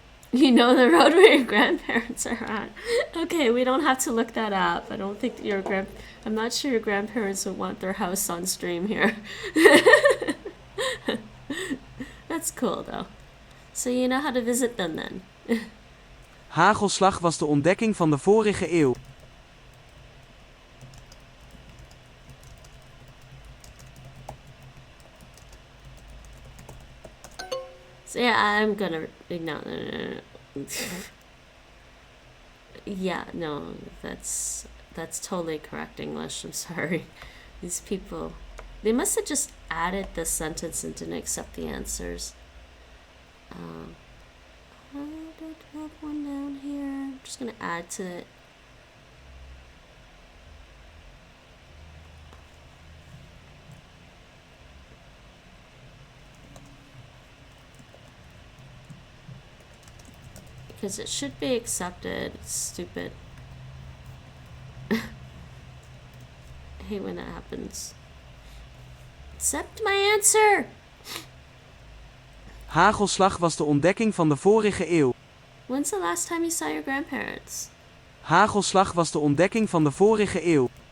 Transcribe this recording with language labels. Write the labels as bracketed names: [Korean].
[English] You know the road where your grandparents are on. Okay, we don't have to look that up. I don't think I'm not sure your grandparents would want their house on stream here. That's cool though. So you know how to visit them then. [Dutch] Hagelslag was de ontdekking van de vorige eeuw. [English] So yeah, I'm gonna no. Yeah, no, that's totally correct English. I'm sorry. These people, they must have just added the sentence and didn't accept the answers. I did have one down here. I'm just gonna add to it. Because it should be accepted. It's stupid. I hate when that happens. Accept my answer! [Dutch] Hagelslag was de ontdekking van de vorige eeuw. [English] When's the last time you saw your grandparents? [Dutch] Hagelslag was de ontdekking van de vorige eeuw.